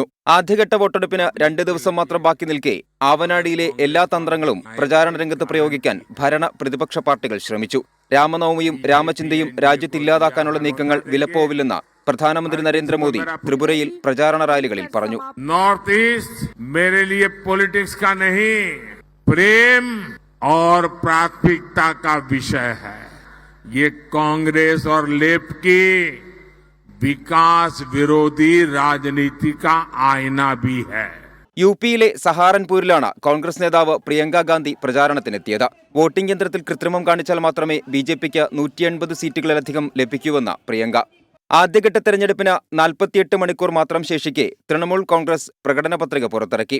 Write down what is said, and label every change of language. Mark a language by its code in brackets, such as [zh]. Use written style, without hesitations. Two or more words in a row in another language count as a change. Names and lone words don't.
[ml] ആദ്യഘട്ട വോട്ടെടുപ്പിന് 2 ദിവസം മാത്രം ബാക്കി നിൽക്കെ ആവനാഴിയിലെ എല്ലാ തന്ത്രങ്ങളും പ്രചാരണ രംഗത്ത് പ്രയോഗിക്കാൻ ഭരണ പ്രതിപക്ഷ പാർട്ടികൾ ശ്രമിച്ചു. രാമനവമിയും രാമചിന്തയും രാജ്യത്തില്ലാതാക്കാനുള്ള നീക്കങ്ങൾ വിലപ്പോവില്ലെന്ന് പ്രധാനമന്ത്രി നരേന്ദ്രമോദി ത്രിപുരയിൽ പ്രചാരണ റാലികളിൽ പറഞ്ഞു. [hi] नॉर्थ ईस्ट मेरे लिए पॉलिटिक्स का नहीं, प्रेम और प्राथमिकता का विषय है. ये कांग्रेस और लेफ्ट की विकास विरोधी राजनीति का आईना भी है. [ml] യു.പിയിലെ സഹാറൻപൂരിലാണ് കോൺഗ്രസ് നേതാവ് പ്രിയങ്ക ഗാന്ധി പ്രചാരണത്തിനെത്തിയത്. വോട്ടിംഗ് യന്ത്രത്തിൽ കൃത്രിമം കാണിച്ചാൽ മാത്രമേ ബി.ജെ.പിക്ക് 180 സീറ്റുകളിലധികം ലഭിക്കൂവെന്ന് പ്രിയങ്ക. ആദ്യഘട്ട തെരഞ്ഞെടുപ്പിന് 48 മണിക്കൂർ മാത്രം ശേഷിക്കെ തൃണമൂൽ കോൺഗ്രസ് പ്രകടന പത്രിക പുറത്തിറക്കി.